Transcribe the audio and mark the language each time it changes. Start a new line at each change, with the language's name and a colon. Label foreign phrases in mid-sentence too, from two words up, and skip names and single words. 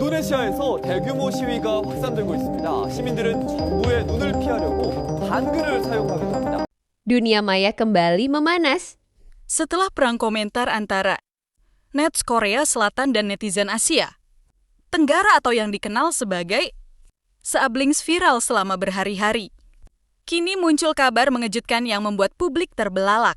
Korean: 인도네시아에서 대규모 시위가 확산되고 있습니다. 시민들은 정부의 눈을 피하려고 한글을 사용하기도 합니다.
Indonesian: Dunia maya kembali memanas. Setelah perang komentar antara nets Korea Selatan dan netizen Asia Tenggara atau yang dikenal sebagai Seablings viral selama berhari-hari, kini muncul kabar mengejutkan yang membuat publik terbelalak.